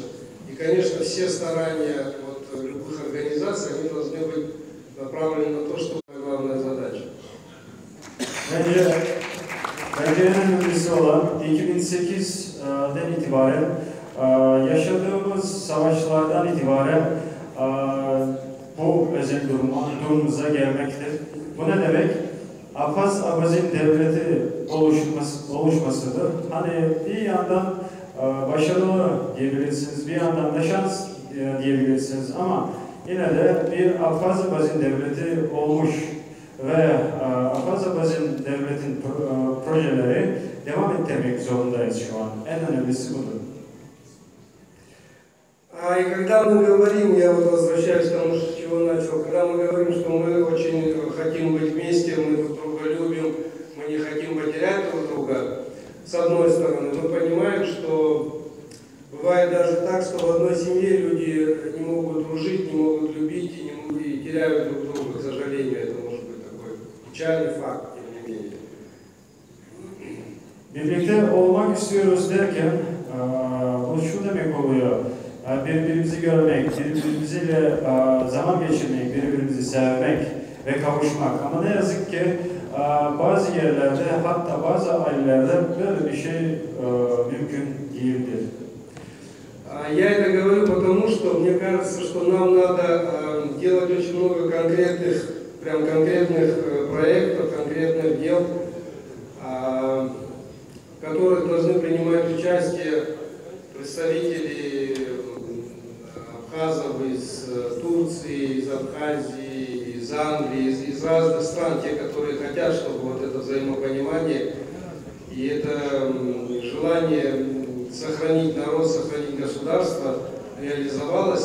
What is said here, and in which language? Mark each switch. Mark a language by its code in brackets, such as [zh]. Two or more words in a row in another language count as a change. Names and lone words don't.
[ru] И, конечно, все старания любых организаций, они должны быть направлены на то, что главная задача. [tr] birisi olan 2008'den itibaren yaşadığımız savaşlardan itibaren bu özel durumumuza gelmektir. Bu ne demek? Apaz-Abazin devleti oluşmasıdır. Hani bir yandan başarılı diyebilirsiniz, bir yandan da şans diyebilirsiniz ama yine de bir Apaz-Abazin devleti olmuş ve Apaz-Abazin devletin projeleri devam ettirmek zorundayız şu an. En önemlisi budur. [ru] И когда мы говорим, я вот возвращаюсь к тому, с чего начал, когда мы говорим, что мы очень хотим быть вместе, мы друг друга любим, мы не хотим потерять друг друга, с одной стороны, мы понимаем, что бывает даже так, что в одной семье люди не могут дружить, не могут любить и теряют друг друга, к сожалению, это может быть такой печальный факт, тем не менее. [tr] Birlikte olmak istiyoruz derken bu şu demek oluyor. Birbirimizi görmek, birbirimizle zaman geçirmek, birbirimizi sevmek ve kavuşmak. Ama ne yazık ki bazı yerlerde, hatta bazı ailelerde böyle bir şey mümkün değildir. [ru] Я это говорю потому, что мне кажется, что нам надо делать очень много конкретных проектов, конкретных дел, в которых должны принимать участие представители абхазов из Турции, из Абхазии, из Англии, из разных стран, те, которые хотят, чтобы вот это взаимопонимание и это желание сохранить народ, сохранить государство реализовалось.